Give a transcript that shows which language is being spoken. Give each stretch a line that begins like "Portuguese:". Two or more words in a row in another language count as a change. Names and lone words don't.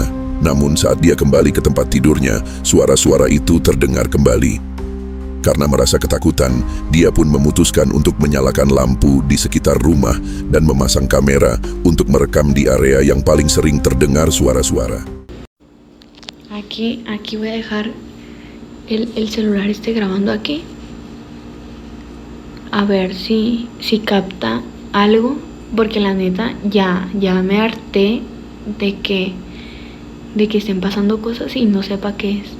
Indonesian: Namun saat dia kembali ke tempat tidurnya, suara-suara itu terdengar kembali. Karena merasa ketakutan, dia pun memutuskan untuk menyalakan lampu di sekitar rumah dan memasang kamera untuk merekam di area yang paling sering terdengar suara-suara.
Spanish: Aquí voy a dejar el celular grabando aquí. A ver si capta algo, porque la neta ya me harté de que estén pasando cosas y no sepa qué es.